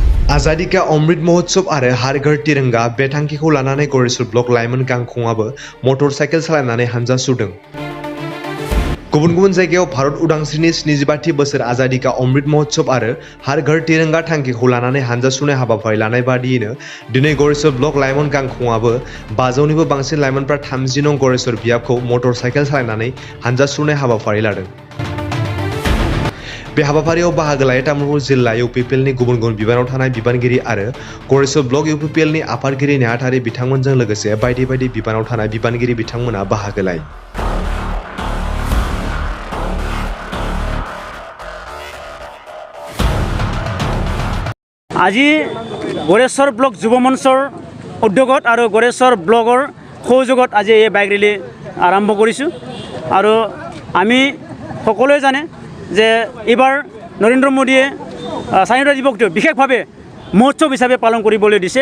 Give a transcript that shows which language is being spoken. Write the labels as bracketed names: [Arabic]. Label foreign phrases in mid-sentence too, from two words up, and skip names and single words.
[Hindi] आजादी का अमृत महोत्सव और हर घर तिरंगा [Bodo] बे थांखिखौ लानानै गरेस्वर ब्लक लाइमोन गांखंआबो मटरसाइकेल सालायनानै हानजा सुरदों। गुबुन गुबुन जायगायाव भारत उदांस्रिनि 75थि बोसोर [Hindi] आजादी का अमृत महोत्सव और हर घर तिरंगा [Bodo] थांखिखौ लानानै हानजा सुनाय हाबाफारि लानाय बादियैनो दिनै गरेस्वर ब्लक लाइमोन गांखंआबो 500निबो बांसिन लाइमोनफ्रा 30 नं गरेस्वर बियाबखौ मटरसाइकेल सालायनानै हानजा सुनाय हाबाफारि लादों। बे हाबाफारियाव बाहागो लायै तामुलपुर जिल्ला इउपिपिएलनि गुबुन गुबुन बिबानाव थानाय बिबानगिरि आरो गरेस्वर ब्लक इउपिपिएलनि आफादगिरि नेहाथारि बिथांमोनजों लोगोसे बायदि बायदि बिबानाव थानाय बिबानगिरि बिथांमोना बाहागो लायो। [Assamese] আজি गरेस्वर ब्लक যুৱ মঞ্চৰ উদ্যোগত আৰু गरेस्वर ব্লকৰ সহযোগত আজি এই বাইক ৰেলী আৰম্ভ কৰিছোঁ আৰু আমি সকলোৱে জানে যে এবাৰ নৰেন্দ্ৰ মোদীয়ে স্বাধীনতা দিৱসটো বিশেষভাৱে মহোৎসৱ হিচাপে পালন কৰিবলৈ দিছে।